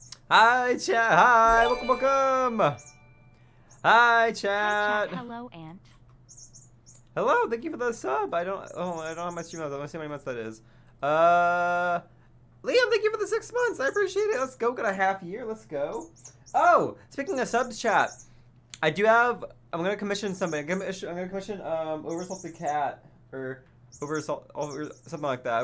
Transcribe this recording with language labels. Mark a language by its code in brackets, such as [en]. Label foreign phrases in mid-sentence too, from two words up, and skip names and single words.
[en] Hi, chat. Hi, welcome. Hi, chat. Hi, chat. Hello, Ant. Hello, thank you for the sub. I don't have my stream. I don't see how many months that is. Liam, thank you for the 6 months. I appreciate it. Let's go. Got a half year. Let's go. Oh, speaking of subs, chat, I do have. I'm gonna commission somebody. I'm gonna commission Oversalted Cat or over something like that.